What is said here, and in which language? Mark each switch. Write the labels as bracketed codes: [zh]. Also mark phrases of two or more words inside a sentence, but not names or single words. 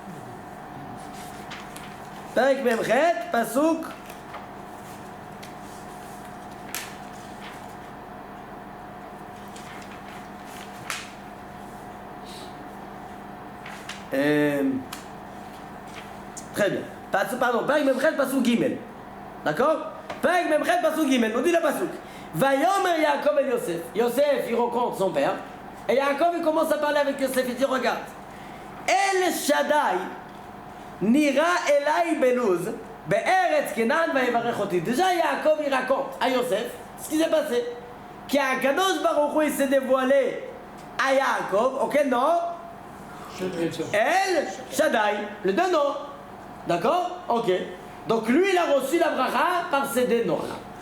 [he] פרק מ"ח, פסוק. [fr] Très bien. Pardon, [he] פרק מ"ח, פסוק ג. [fr] D'accord? [he] פרק מ"ח, פסוק ג. [fr] On dit la Pasuk. [he] ויאמר יעקב את יוסף. [fr] Yosef, il rencontre son père. Et Yaakov, il commence à parler avec Yosef. Il dit, regarde. [he] אל שדי, נראה אלי בלוז, בארץ כנען ויברך אותי. [fr] Déjà, Yaakov, il raconte à Yosef ce qui s'est passé. Qu' [he] הקדוש ברוך הוא, [fr] il s'est dévoilé à Yaakov, auquel nom? El Shaddai, le deux noms. D'accord? Ok. Donc lui, il a reçu la bracha par ces deux noms-là.